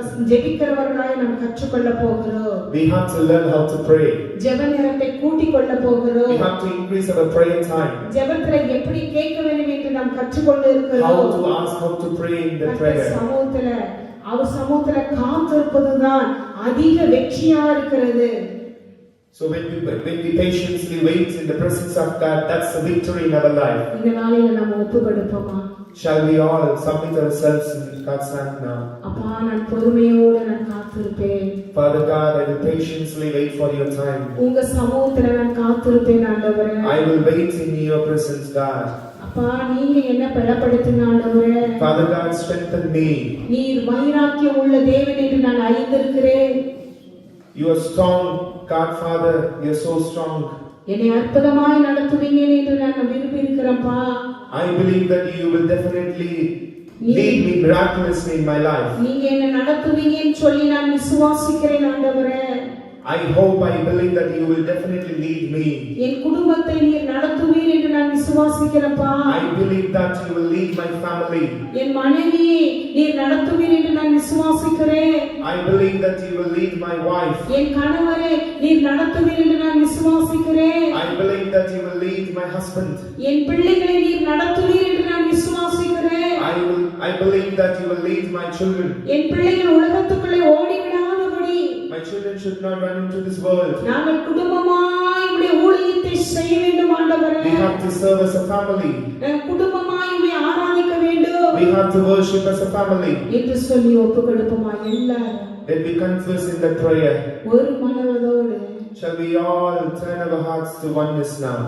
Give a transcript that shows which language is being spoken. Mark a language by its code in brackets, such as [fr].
[ta] ஜெபிக்கிறவர்களாய் நாம் கற்றுக்கொள்ள போகிறோம். [en] We have to learn how to pray. [ta] ஜெப நேரத்தை கூட்டிக் கொள்ள போகிறோம். [en] We have to increase our prayer time. [ta] ஜெபத்துல எப்படி கேட்க வேண்டும் என்று நாம் கற்றுக்கொண்டு [en] How [ta] இருக்கிறோம். [en] to ask, how to pray in the [ta] கர்த்தர் [en] prayer. [ta] சமூகத்துல அவர் சமூகத்துல காத்திருப்பதுதான் அதிக வெற்றியா இருக்கிறது. [en] So when we patiently wait in the presence of God, that's the victory in our life. [ta] இந்த நாளில நாம ஒப்பு கொடுப்போமா? [en] Shall we all submit ourselves in God's hand now? [ta] அப்பா, நான் பொறுமையோடு நான் காத்திருப்பேன். [en] Father God, I will patiently wait for your time. [ta] உங்க சமூகத்துல நான் காத்திருப்பேன் ஆண்டவரே. [en] I will wait in your presence, God. [ta] அப்பா, நீங்க என்ன பலப்படுத்துங்க ஆண்டவரே. [en] Father God, strengthen me. [ta] நீர் வைராக்கியம் உள்ள தேவன் என்று நான் அறிந்திருக்கிறேன். [en] You are strong, God Father, you are so strong. [ta] என்னை அற்புதமாய் நடத்துவீங்க என்று நான் விரும்பி இருக்கிறேன்ப்பா. [en] I believe that you will definitely lead me miraculously in my life. [ta] நீங்க என்ன நடத்துவீங்கன்னு சொல்லி நான் விசுவாசிக்கிறேன் ஆண்டவரே. [en] I hope, I believe that you will definitely lead me. [ta] என் குடும்பத்தை நீர் நடத்துவீர் என்று நான் விசுவாசிக்கிறேன்ப்பா. [en] I believe that you will lead my family. [ta] என் மனைவியை நீர் நடத்துவீர் என்று நான் விசுவாசிக்கிறேன். [en] I believe that you will lead my wife. [ta] என் கணவரை நீர் நடத்துவீர் என்று நான் விசுவாசிக்கிறேன். [en] I believe that you will lead my husband. [ta] என் பிள்ளைகளை நீர் நடத்துவீர் என்று நான் விசுவாசிக்கிறேன். [en] I believe that you will lead my children. [ta] என் பிள்ளைகள் உலகத்துக்குள்ளே ஓடிவிடாதபடி [en] My children should not run into this world. [ta] நாங்கள் குடும்பமாய் உம்முடைய ஊழியத்தை செய்ய வேண்டும் ஆண்டவரே. [en] We have to serve as a family. [ta] குடும்பமாய் உம்மை ஆராதிக்க வேண்டும். [en] We have to worship as a family. [ta] என்று சொல்லி ஒப்புக்கொடுப்போமா எல்லாரும்? [en] Let me confess in the prayer. [ta] ஒரு மனதோடு [en] Shall we all turn our hearts to oneness now?